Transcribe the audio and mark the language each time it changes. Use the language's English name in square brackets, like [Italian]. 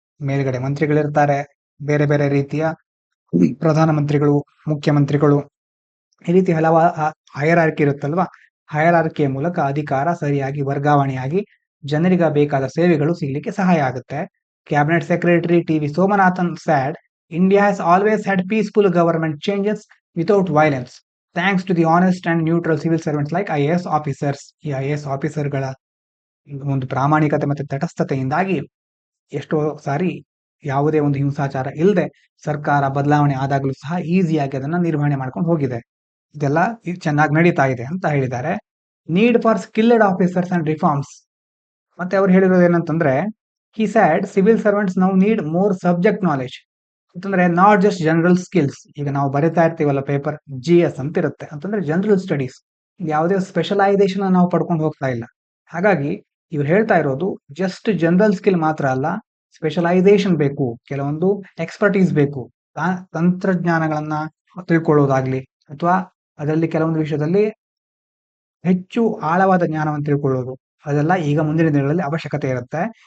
[Kannada] ಮೇಲ್ಗಡೆ ಮಂತ್ರಿಗಳಿರ್ತಾರೆ, ಬೇರೆ ಬೇರೆ ರೀತಿಯ ಪ್ರಧಾನಮಂತ್ರಿಗಳು, ಮುಖ್ಯಮಂತ್ರಿಗಳು, ಈ ರೀತಿ ಹಲವಾರು ಹೈರಾರ್ಕಿ ಇರುತ್ತಲ್ವಾ, ಹೈರಾರ್ಕಿಯ ಮೂಲಕ ಅಧಿಕಾರ ಸರಿಯಾಗಿ ವರ್ಗಾವಣೆಯಾಗಿ ಜನರಿಗೆ ಬೇಕಾದ ಸೇವೆಗಳು ಸಿಗಲಿಕ್ಕೆ ಸಹಾಯ ಆಗುತ್ತೆ. [English] Cabinet secretary T V. Somanathan said India has always had peaceful government changes without violence thanks to the honest and neutral civil servants like IAS officers. [Kannada] ಈ IAS ಆಫೀಸರ್ಗಳ ಒಂದು ಪ್ರಾಮಾಣಿಕತೆ ಮತ್ತು ತಟಸ್ಥತೆಯಿಂದಾಗಿ ಎಷ್ಟೋ ಸಾರಿ ಯಾವುದೇ ಒಂದು ಹಿಂಸಾಚಾರ ಇಲ್ಲದೆ ಸರ್ಕಾರ ಬದಲಾವಣೆ ಆದಾಗಲೂ ಸಹ ಈಸಿಯಾಗಿ ಅದನ್ನ ನಿರ್ವಹಣೆ ಮಾಡ್ಕೊಂಡು ಹೋಗಿದೆ. ಇದೆಲ್ಲ ಚೆನ್ನಾಗಿ ನಡೀತಾ ಇದೆ ಅಂತ ಹೇಳಿದ್ದಾರೆ. [English] Need for skilled officers and reforms. [Kannada] ಮತ್ತೆ ಅವ್ರು ಹೇಳಿರೋದು ಏನಂತಂದ್ರೆ, [English] he said civil servants now need more subject knowledge. ಅಂತಂದ್ರೆ not just general skills. [Kannada] ಈಗ ನಾವು ಬರಿತಾ ಇರ್ತೀವಲ್ಲ ಪೇಪರ್, GS ಅಂತ ಇರುತ್ತೆ, ಅಂತಂದ್ರೆ ಜನರಲ್ ಸ್ಟಡೀಸ್. ಯಾವುದೇ ಸ್ಪೆಷಲೈಸೇಷನ್ ನಾವು ಪಡ್ಕೊಂಡು ಹೋಗ್ತಾ ಇಲ್ಲ. ಹಾಗಾಗಿ ಇವ್ರು ಹೇಳ್ತಾ ಇರೋದು ಜಸ್ಟ್ ಜನರಲ್ ಸ್ಕಿಲ್ ಮಾತ್ರ ಅಲ್ಲ, ಸ್ಪೆಷಲೈಸೇಷನ್ ಬೇಕು, ಕೆಲವೊಂದು ಎಕ್ಸ್ಪರ್ಟೀಸ್ ಬೇಕು, ತಂತ್ರಜ್ಞಾನಗಳನ್ನ ತಿಳ್ಕೊಳ್ಳೋದಾಗ್ಲಿ ಅಥವಾ ಅದರಲ್ಲಿ ಕೆಲವೊಂದು ವಿಷಯದಲ್ಲಿ ಹೆಚ್ಚು ಆಳವಾದ ಜ್ಞಾನವನ್ನು ತಿಳ್ಕೊಳ್ಳೋದು, ಅದೆಲ್ಲ ಈಗ ಮುಂದಿನ ದಿನಗಳಲ್ಲಿ ಅವಶ್ಯಕತೆ ಇರುತ್ತೆ.